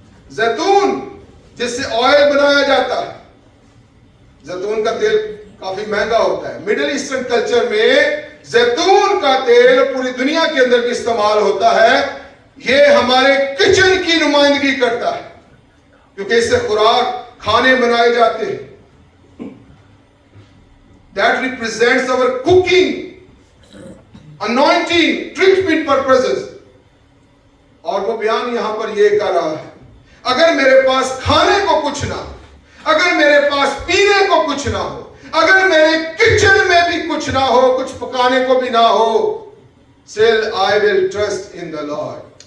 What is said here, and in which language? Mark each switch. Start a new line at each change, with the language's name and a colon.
Hindi: जैतून जिससे ऑयल बनाया जाता है, जैतून का तेल काफी महंगा होता है। मिडिल ईस्टर्न कल्चर में जैतून का तेल पूरी दुनिया के अंदर भी इस्तेमाल होता है। यह हमारे किचन की नुमाइंदगी करता है, क्योंकि इससे खुराक खाने बनाए जाते हैं।
English: That represents our cooking, anointing, treatment purposes.
Hindi: और वो बयान यहां पर ये कर रहा है, अगर मेरे पास खाने को कुछ ना हो, अगर मेरे पास पीने को कुछ ना हो, अगर मेरे किचन में भी कुछ ना हो, कुछ पकाने को भी ना हो,
English: still I will trust in the Lord.